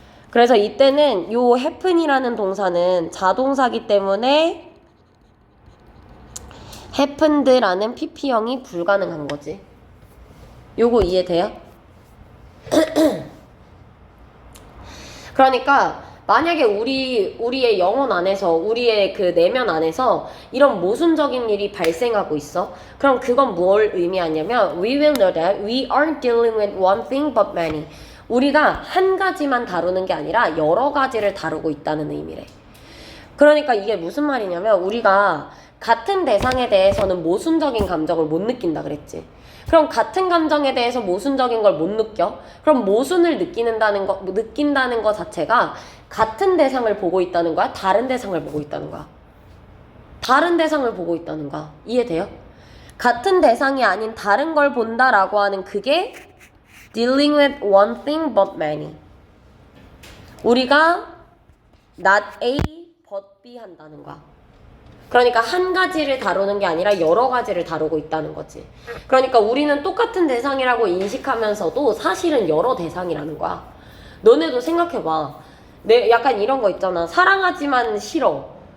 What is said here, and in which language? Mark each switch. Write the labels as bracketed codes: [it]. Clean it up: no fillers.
[ko] 그래서 이때는 요 happen이라는 동사는 자동사기 때문에 happened라는 PP형이 불가능한 거지. 요거 이해돼요? 그러니까 만약에 우리의 영혼 안에서 우리의 그 내면 안에서 이런 모순적인 일이 발생하고 있어. 그럼 그건 뭘 의미하냐면 [en] we will know that we aren't dealing with one thing but many. [ko] 우리가 한 가지만 다루는 게 아니라 여러 가지를 다루고 있다는 의미래. 그러니까 이게 무슨 말이냐면 우리가 같은 대상에 대해서는 모순적인 감정을 못 느낀다 그랬지. 그럼 같은 감정에 대해서 모순적인 걸 못 느껴? 그럼 모순을 느낀다는 거 자체가 같은 대상을 보고 있다는 거야? 다른 대상을 보고 있다는 거야? 다른 대상을 보고 있다는 거야. 이해돼요? 같은 대상이 아닌 다른 걸 본다라고 하는 그게 [en] dealing with one thing but many. [ko] 우리가 not A but B 한다는 거야. 그러니까 한 가지를 다루는 게 아니라 여러 가지를 다루고 있다는 거지. 그러니까 우리는 똑같은 대상이라고 인식하면서도 사실은 여러 대상이라는 거야. 너네도 생각해봐. 약간 이런 거 있잖아. 사랑하지만 싫어.